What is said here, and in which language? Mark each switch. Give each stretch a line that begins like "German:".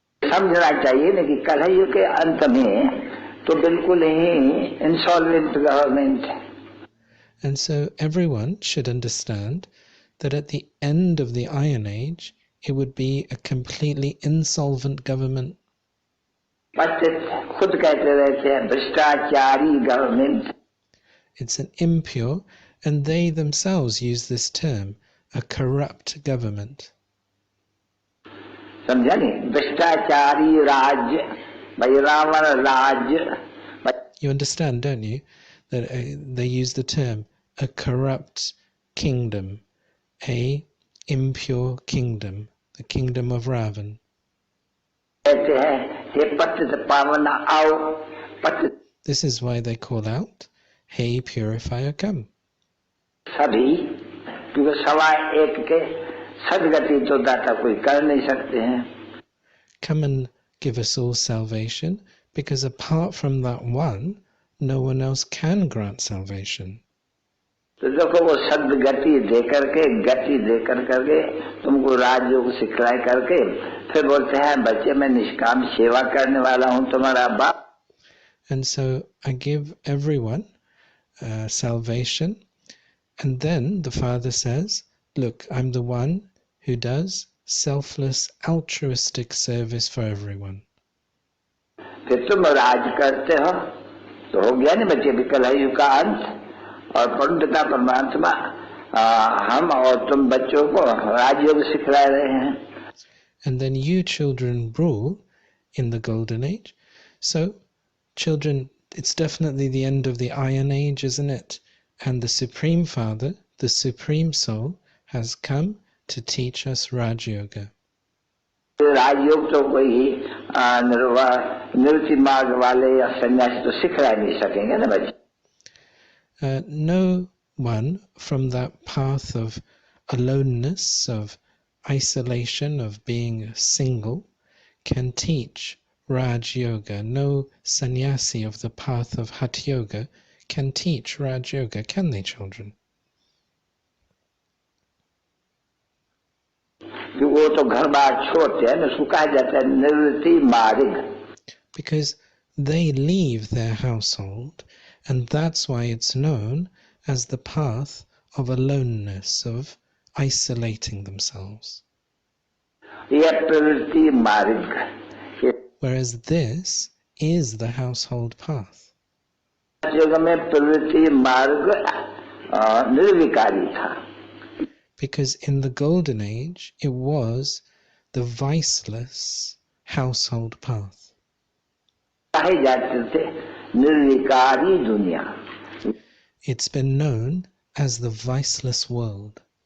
Hindi: समझना चाहिए ना कि कलयुग के अंत में तो बिल्कुल ही इंसॉल्वेंट गवर्नमेंट है.
English: And so everyone should understand that at the end of the Iron Age, it would be a completely insolvent government.
Hindi: खुद कहते रहते हैं भ्रष्टाचारी government.
English: It's an impure, and they themselves use this term, a corrupt government.
Hindi: समझा नहीं, भ्रष्टाचारी राज्य, भाई रावण राज्य.
English: You understand, don't you, that they use the term a corrupt kingdom, a impure kingdom, the kingdom of Ravan.
Hindi: कहते हैं हे पतित पावन आओ, पतित.
English: This is why they call out, "Hey, purifier, come."
Hindi: सभी, क्योंकि सवा एक के सदगति तो दाता कोई कर नहीं सकते हैं.
English: Come and give us all salvation, because apart from that one, no one else can grant salvation.
Hindi: तो देखो वो सदगति दे करके, गति दे करके तुमको राजयोग सिखलाई करके फिर बोलते हैं बच्चे मैं निष्काम सेवा करने वाला हूँ तुम्हारा बाप.
English: And so I give everyone salvation, and then the Father says, look, I'm the one who does selfless, altruistic service for everyone.
Hindi: फिर तुम राज करते हो, तो हो गया ना बच्चे भी कलयुग का अंत, और परमपिता परमात्मा हम और तुम बच्चों को राजयोग सिखला रहे हैं.
English: And then you children rule in the Golden Age. So, children, it's definitely the end of the Iron Age, isn't it? And the Supreme Father, the Supreme Soul, has come to teach us Raj Yoga.
Hindi: राजयोग तो कोई निवृत्ति मार्ग वाले या सन्यासी तो सिखला नहीं सकेंगे ना बच्चे.
English: No one from that path of aloneness, of isolation, of being single, can teach Raj Yoga. No sannyasi of the path of Hatha Yoga can teach Raj Yoga, can they, children?
Hindi: कि वो तो घर बार छोड़ते हैं, उसको कहा जाता है निवृत्ति मार्ग.
English: Because they leave their household, and that's why it's known as the path of aloneness, of isolating themselves.
Hindi: यह प्रवृत्ति मार्ग.
English: Whereas this is the household path.
Hindi: युग में प्रवृत्ति मार्ग निर्विकारी था.
English: Because in the golden age it was the viceless household path.
Hindi: कहे जाते थे निर्विकारी दुनिया.
English: It's been known as the viceless world.